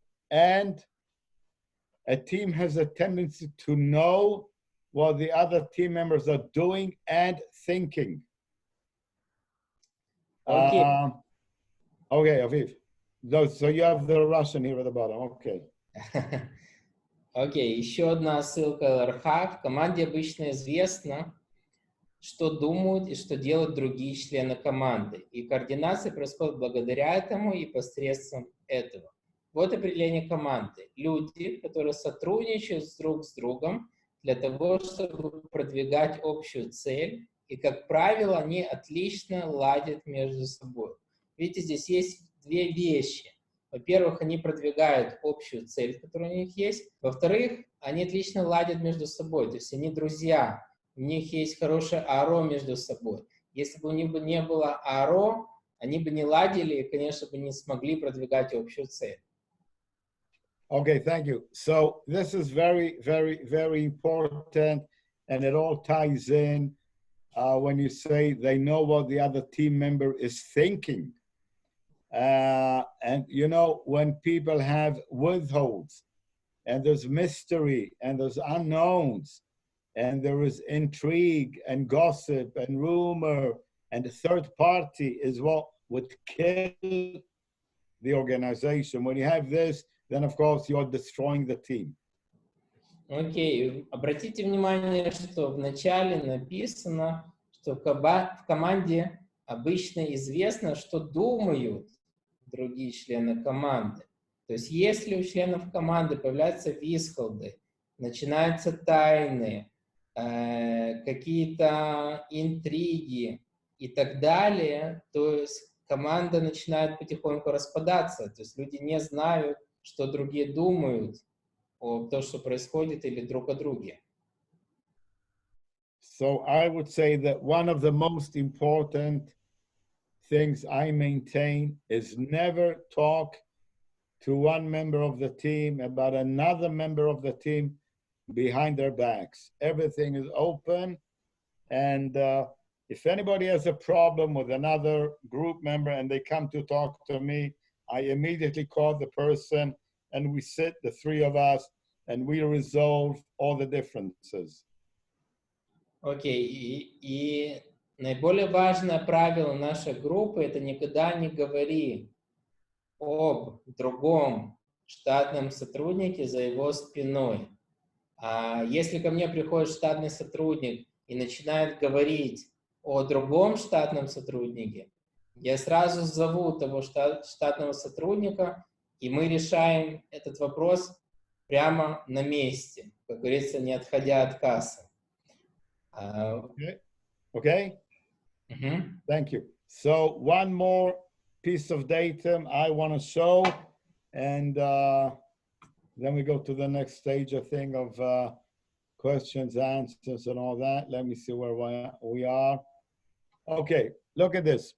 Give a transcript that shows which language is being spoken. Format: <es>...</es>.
<en>And a team has a tendency to know what the other team members are doing and thinking. Okay. Okay, Aviv. So you have the Russian here at the bottom. Okay.</en> <ru>Окей, еще одна ссылка ЛРХ. В команде обычно известно, что думают и что делают другие члены команды. И координация происходит благодаря этому и посредством этого. Вот определение команды. Люди, которые сотрудничают друг с другом для того, чтобы продвигать общую цель. И, как правило, они отлично ладят между собой. Видите, здесь есть две вещи. Во-первых, они продвигают общую цель, которая у них есть. Во-вторых, они отлично ладят между собой. То есть они друзья. У них есть хорошее аро между собой. Если бы у них не было аро, они бы не ладили и, конечно, бы не смогли продвигать общую цель.</ru> <en>Okay, thank you. So this is very, very, very important, and it all ties in when you say they know what the other team member is thinking. And you know, when people have withholds, and there's mystery, and there's unknowns, and there is intrigue, and gossip, and rumor, and a third party is what would kill the organization. When you have this, then of course you're destroying the team.</en> <ru>Окей, обратите внимание, что в начале написано, что в команде обычно известно, что думают другие члены команды. То есть если у членов команды появляются висхолды, начинаются тайны, какие-то интриги и так далее, то есть команда начинает потихоньку распадаться. То есть люди не знают, что другие думают о том, что происходит, или друг о друге.</ru> <en>So I would say that one of the most important things I maintain is never talk to one member of the team about another member of the team behind their backs. Everything is open, and if anybody has a problem with another group member and they come to talk to me, I immediately call the person and we sit, the three of us, and we resolve all the differences.</en> <ru>Окей, и наиболее важное правило нашей группы — это никогда не говори об другом штатном сотруднике за его спиной. А если ко мне приходит штатный сотрудник и начинает говорить о другом штатном сотруднике, я сразу зову того штатного сотрудника, и мы решаем этот вопрос прямо на месте, как говорится, не отходя от кассы.</ru> <en>Okay? Thank you. So one more piece of data I want to show, and then we go to the next stage, I think, of questions, answers, and all that. Let me see where we are. Okay, look at this.</en>